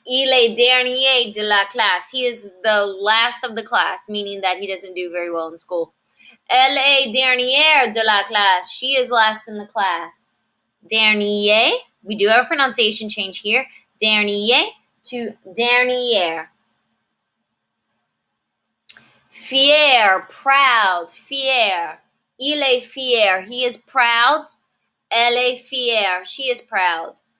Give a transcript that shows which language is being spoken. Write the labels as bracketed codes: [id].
[fr] Il est dernier de la classe. [en] He is the last of the class, meaning that he doesn't do very well in school. [fr] Elle est dernière de la classe. [en] She is last in the class. Dernier. We do have a pronunciation change here. Dernier to dernière. [fr] Fier, proud, fier. Il est fier. [en] He is proud. [fr] Elle est fière. [en] She is proud.